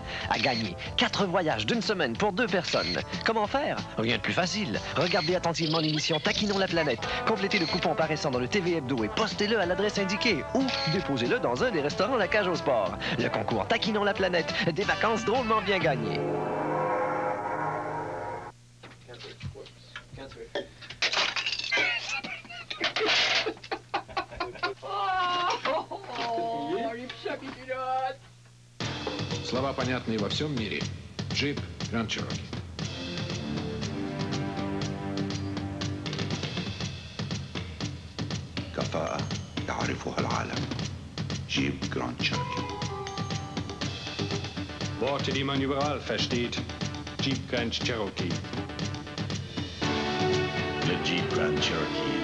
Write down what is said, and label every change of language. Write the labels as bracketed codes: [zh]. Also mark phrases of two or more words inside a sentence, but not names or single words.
[fr] À gagner 4 voyages d'1 semaine pour 2 personnes. Comment faire? Rien de plus facile. Regardez attentivement l'émission Taquinons la planète. Complétez le coupon paraissant dans le TV Hebdo et postez-le à l'adresse indiquée ou déposez-le dans un des restaurants La Cage au Sport. Le concours Taquinons la planète. Des vacances drôlement bien gagnées. [ru] Слова понятные во всем мире. Джип Grand Cherokee. [ar] كفاءة يعرفها العالم. جيب Grand Cherokee. [de] Worte, die man überall versteht. Jeep Grand Cherokee. [fr] Le Jeep Grand Cherokee.